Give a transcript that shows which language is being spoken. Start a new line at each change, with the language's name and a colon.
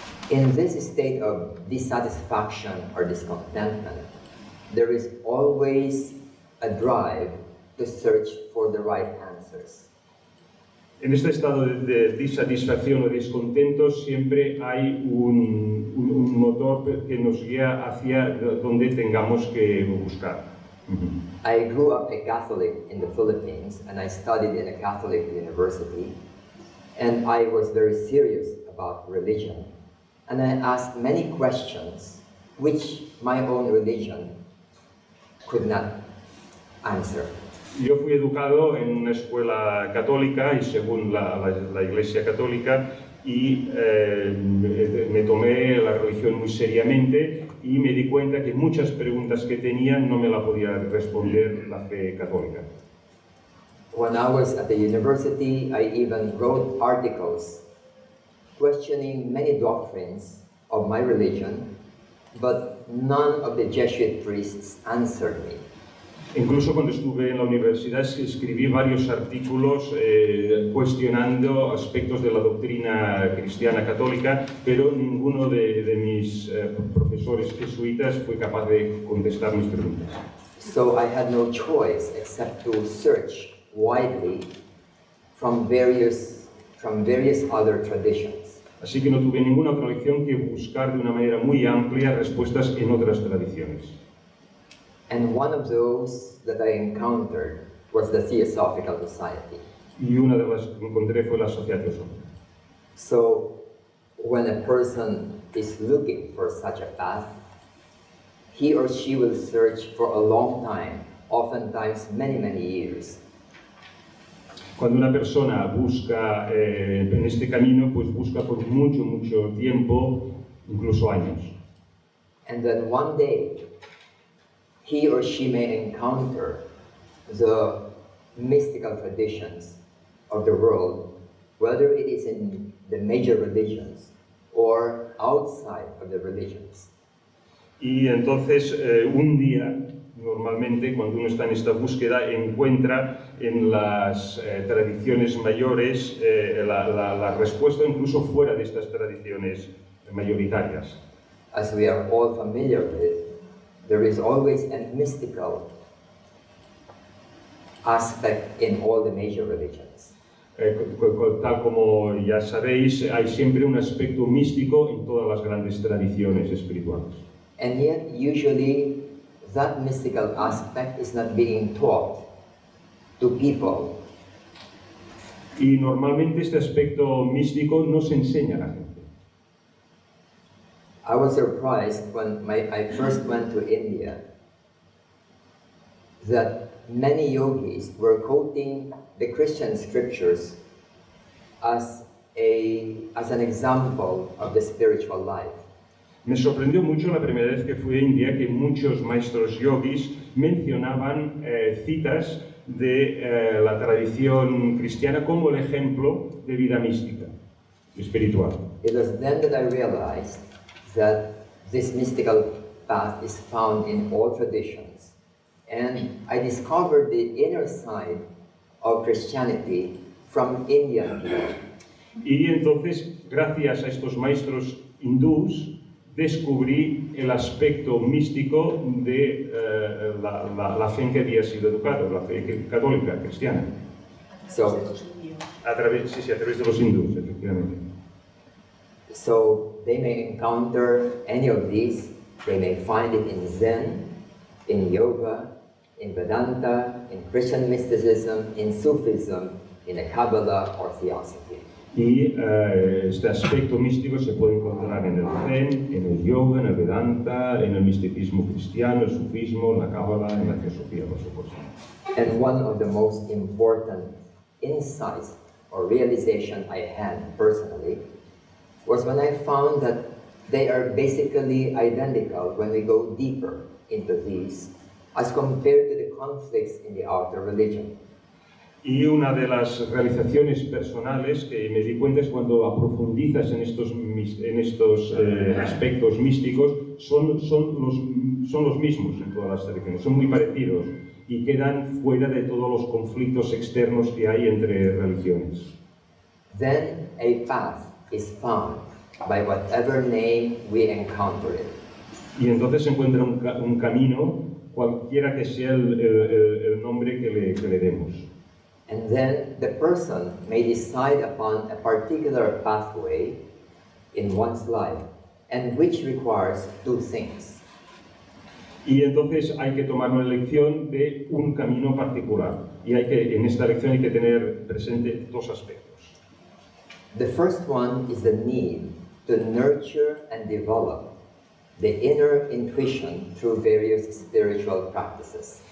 English: In this state of dissatisfaction or discontentment, there is always a drive to search for the right answers.
Spanish: En este estado de disatisfacción o descontento siempre hay un motor que nos guía hacia donde tengamos que buscar.
English: I grew up a Catholic in the Philippines and I studied in a Catholic university, and I was very serious about religion, and I asked many questions which my own religion could not answer.
Spanish: Yo fui educado en una escuela católica y según la Iglesia católica y me tomé la religión muy seriamente y me di cuenta que muchas preguntas que tenía no me la podía responder la fe católica.
English: When I was at the university, I even wrote articles questioning many doctrines of my religion, but none of the Jesuit priests answered me.
Spanish: Incluso cuando estuve en la universidad escribí varios artículos cuestionando aspectos de la doctrina cristiana católica, pero ninguno de mis profesores jesuitas fue capaz de contestar mis preguntas.
English: So I had no choice except to search widely from various other traditions.
Spanish: Así que no tuve ninguna otra elección que buscar de una manera muy amplia respuestas en otras tradiciones.
English: And one of those that I encountered was the Theosophical Society.
Spanish: Y una de las que encontré fue la Sociedad Teosófica.
English: So, when a person is looking for such a path, he or she will search for a long time, oftentimes many, many years.
Spanish: Cuando una persona busca en este camino, pues busca por mucho, mucho tiempo, incluso años.
English: And then one day, he or she may encounter the mystical traditions of the world, whether it is in the major religions or outside of the religions.
Spanish: Y entonces un día, normalmente cuando uno está en esta búsqueda, encuentra en las tradiciones mayores la respuesta incluso fuera de estas tradiciones mayoritarias.
English: As we are all familiar with, there is always a mystical aspect in all the major religions.
Spanish: Tal como ya sabéis, hay siempre un aspecto místico en todas las grandes tradiciones espirituales.
English: And yet, usually, that mystical aspect is not being taught to people.
Spanish: Y normalmente este aspecto místico no se enseña a la gente.
English: I was surprised when I first went to India that many yogis were quoting the Christian scriptures as an example of the spiritual life.
Spanish: Me sorprendió mucho la primera vez que fui a India que muchos maestros yogis mencionaban citas de la tradición cristiana como el ejemplo de vida mística, espiritual.
English: It was then that I realized that this mystical path is found in all traditions, and I discovered the inner side of Christianity from Indian people.
Spanish: Y entonces, gracias a estos maestros hindús, descubrí el aspecto místico de la fe en que había sido educado, la fe católica, cristiana.
English: So,
Spanish: A través de los hindús, efectivamente.
English: so they may encounter any of these. They may find it in Zen, in yoga, in Vedanta, in Christian mysticism, in Sufism, in the Kabbalah or Theosophy.
Spanish: Y este aspecto místico se puede encontrar en el Zen, en el yoga, en el Vedanta, en el misticismo cristiano, el sufismo, en la Cábala, en la Teosofía, por supuesto.
English: And one of the most important insights or realization I had personally was when I found that they are basically identical when we go deeper into these as compared to the conflicts in the outer religion.
Spanish: Y una de las realizaciones personales que me di cuenta es cuando aprofundizas en estos aspectos místicos, son los mismos en todas las tradiciones, son muy parecidos y quedan fuera de todos los conflictos externos que hay entre religiones.
English: Then a path is found by whatever name we encounter it.
Spanish: Y entonces se encuentra un camino, cualquiera que sea el nombre que le demos.
English: And then the person may decide upon a particular pathway in one's life, and which requires two things.
Spanish: Y entonces hay que tomar una elección de un camino particular. Y en esta elección hay que tener presente dos aspectos.
English: The first one is the need to nurture and develop the inner intuition through various spiritual practices.